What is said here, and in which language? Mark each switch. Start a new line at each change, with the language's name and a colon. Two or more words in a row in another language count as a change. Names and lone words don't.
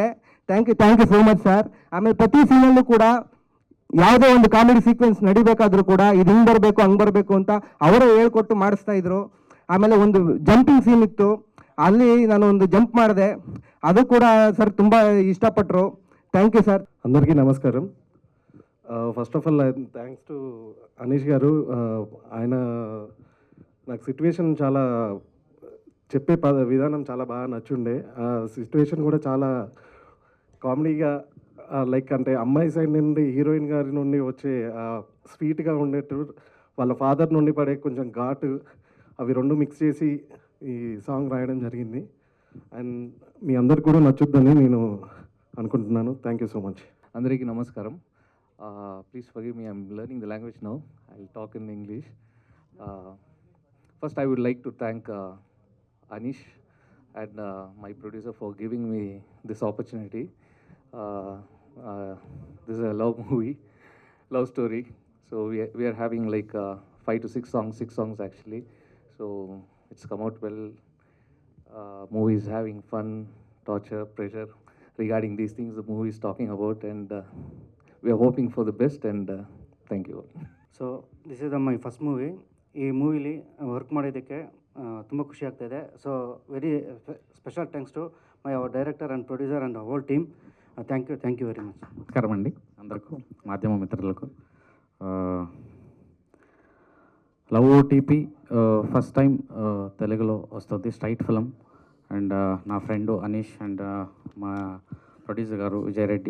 English: Thank you so much sir.
Kannada: ಆಮೇಲೆ ಪ್ರತಿ ಸೀನಲ್ಲೂ ಕೂಡ ಯಾವುದೋ ಒಂದು
English: comedy sequence
Kannada: ನಡಿಬೇಕಾದ್ರೂ ಕೂಡ ಇದು ಹಿಂಗೆ ಬರಬೇಕು ಹಂಗೆ ಬರಬೇಕು ಅಂತ ಅವರೇ ಹೇಳ್ಕೊಟ್ಟು ಮಾಡಿಸ್ತಾ ಇದ್ರು. ಆಮೇಲೆ ಒಂದು
English: jumping scene
Kannada: ಇತ್ತು, ಅಲ್ಲಿ ನಾನು ಒಂದು ಜಂಪ್ ಮಾಡಿದೆ, ಅದು ಕೂಡ ಸರ್ ತುಂಬ ಇಷ್ಟಪಟ್ಟರು.
English: Thank you sir.
Telugu: అందరికీ నమస్కారం.
English: first of all thanks to
Telugu: అనీష్ గారు. ఆయన నాకు సిట్యువేషన్ చాలా చెప్పే విధానం చాలా బాగా నచ్చుండే. ఆ సిట్యువేషన్ కూడా చాలా కామెడీగా, లైక్ అంటే అమ్మాయి సైడ్ నుండి హీరోయిన్ గారి నుండి వచ్చే స్వీట్గా ఉండేట్టు, వాళ్ళ ఫాదర్ నుండి పడే కొంచెం ఘాటు, అవి 2 మిక్స్ చేసి ఈ సాంగ్ రాయడం జరిగింది. అండ్ మీ అందరికి కూడా నచ్చుద్దని నేను అనుకుంటున్నాను.
English: Thank you so much.
Telugu: అందరికీ నమస్కారం.
English: Please forgive me, I'm learning the language now. I will talk in English. First I would like to thank Anish and my producer for giving me this opportunity. This is a love movie, love story. So we are having like 5 to 6 songs actually. So it's come out well. Movie is having fun, torture, pressure. Regarding these things the movie is talking about, and we are hoping for the best, and thank you all. So this is my first movie.
Kannada: ಈ ಮೂವಿಲಿ ವರ್ಕ್ ಮಾಡೋದಕ್ಕೆ ತುಂಬ ಖುಷಿ ಆಗ್ತಾಯಿದೆ.
English: So very special thanks to my our director and producer and whole team. Thank you very much.
Telugu: నమస్కారం అండి అందరికీ, మాధ్యమ మిత్రులకు. లవ్ ఓటీపీ
English: first time
Telugu: తెలుగులో వస్తుంది,
English: straight film.
Telugu: అండ్ నా ఫ్రెండ్ అనీష్ అండ్ మా ప్రొడ్యూసర్ గారు విజయ్ రెడ్డి.